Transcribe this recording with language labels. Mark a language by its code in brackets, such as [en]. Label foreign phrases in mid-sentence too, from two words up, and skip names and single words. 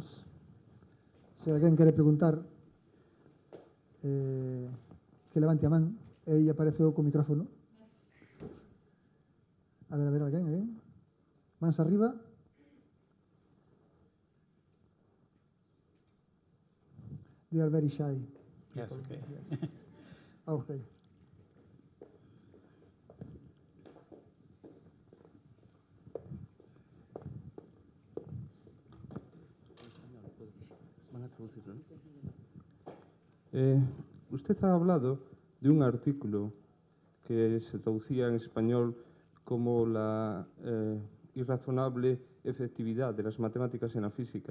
[gl] Se alguén quere preguntar, que levante a man. Aí apareceu co micrófono. A ver, alguén? Mans arriba. [en] They are very shy. Yes, okay. Yes. Okay. [es] Usted ha hablado de un artículo que se traducía en español como la irrazonable efectividad de las matemáticas en la física.